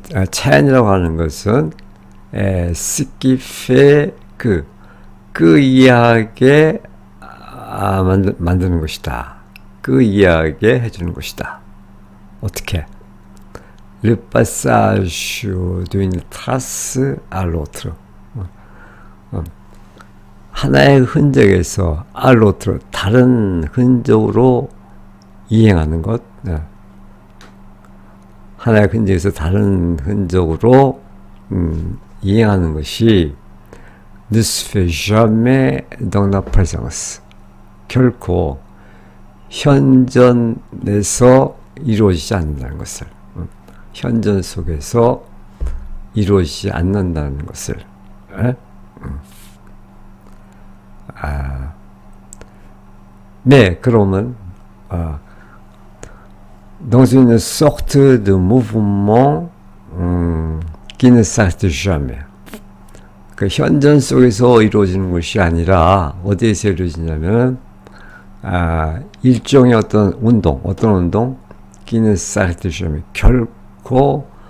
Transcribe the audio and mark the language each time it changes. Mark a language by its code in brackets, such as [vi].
[ko] 차이라고 하는 것은 [fr] ce qui fait [ko] 그 이야기에 만드는 것이다. 그 이야기에 해주는 것이다. 어떻게? [fr] Le passage d'une trace à l'autre. [ko] 하나의 흔적에서 [fr] à l'autre, [ko] 다른 흔적으로 이행하는 것. 하나의 흔적에서 다른 흔적으로 이행하는 것이 [fr] ne se fait jamais dans la présence. [ko] 결코 현전에서 이루어지지 않는다는 것을, 현전 속에서 이루어지지 않는다는 것을. 네, 그러면 [fr] dans une sorte de mouvement qui ne s'arrête jamais. [ko] 그 현전 속에서 이루어지는 것이 아니라 어디에서 이루어지냐면 일종의 어떤 운동, [fr] qui ne s'arrête jamais. [ko] 결코